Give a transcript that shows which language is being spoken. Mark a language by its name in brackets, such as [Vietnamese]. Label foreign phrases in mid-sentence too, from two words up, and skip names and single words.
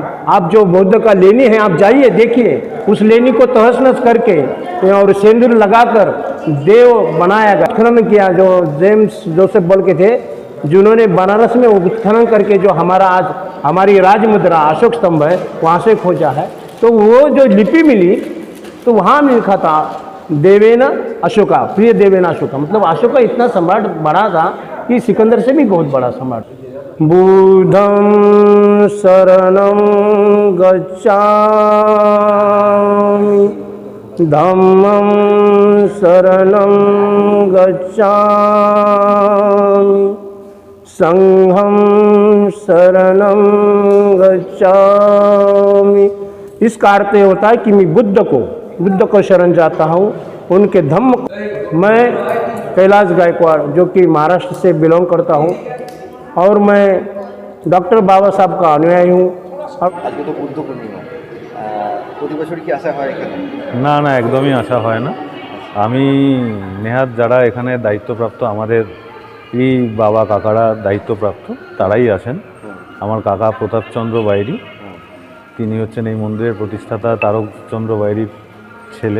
[Hindi] आप जो बौद्ध का लेनी है, आप जाइए देखिए, उस लेनी को तहस नहस करके और सिंदूर लगाकर देव बनाया गया, उत्खनन किया, जो जेम्स जोसेफ बोल के थे, जिन्होंने बनारस में उत्खनन करके जो हमारा आज हमारी राज मुद्रा अशोक स्तंभ है वहाँ से खोजा है। तो वो जो लिपि मिली तो वहाँ में लिखा था देवेन अशोका, प्रिय देवेन अशोका, मतलब अशोका इतना सम्राट बड़ा था कि सिकंदर से भी बहुत बड़ा सम्राट। [Pali] बुद्धं शरणं गच्छामि, धम्मं शरणं गच्छामि, संघं शरणं गच्छामि। [Hindi] इसका अर्थ ये होता है कि मैं बुद्ध को शरण जाता हूँ, उनके धम्म को। मैं कैलाश गायकवाड़, जो कि महाराष्ट्र से बिलोंग करता हूँ, और मैं डॉक्टर बाबा साहब का अनुयायी हूँ। [Bangla] আজকে তো বুদ্ধ পূর্ণিমা, প্রতি বছর কি আসা হয় এখানে? না না, একদমই আসা হয় না। আমি নেহাত যারা এখানে দায়িত্বপ্রাপ্ত, আমাদের এই বাবা কাকারা দায়িত্বপ্রাপ্ত, তারাই আসেন। আমার কাকা প্রতাপচন্দ্র বাইরি, তিনি হচ্ছেন এই মন্দিরের প্রতিষ্ঠাতা তারকচন্দ্র বাইরির ছেলে।